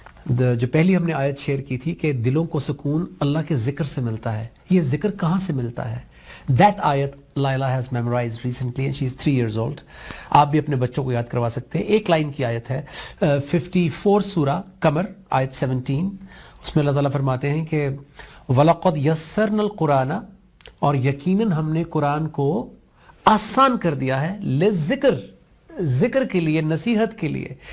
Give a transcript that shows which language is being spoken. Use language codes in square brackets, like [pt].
[ur] جو پہلی ہم نے آیت شیئر کی تھی کہ دلوں کو سکون اللہ کے ذکر سے ملتا ہے. یہ ذکر کہاں سے ملتا ہے؟ [en] That ayat Laila has memorized recently and she is 3 years old. [ur] آپ بھی اپنے بچوں کو یاد کروا سکتے ہیں. ایک لائن کی آیت ہے 54 سورہ قمر آیت 17. اس میں اللہ تعالیٰ فرماتے ہیں کہ [ar] وَلَقَدْ يَسَّرْنَا الْقُرْآنَ, [ur] اور یقیناً ہم نے قرآن کو آسان کر دیا ہے, [ar] لِلذِّکر, [ur] ذکر کے لیے, نصیحت کے لیے.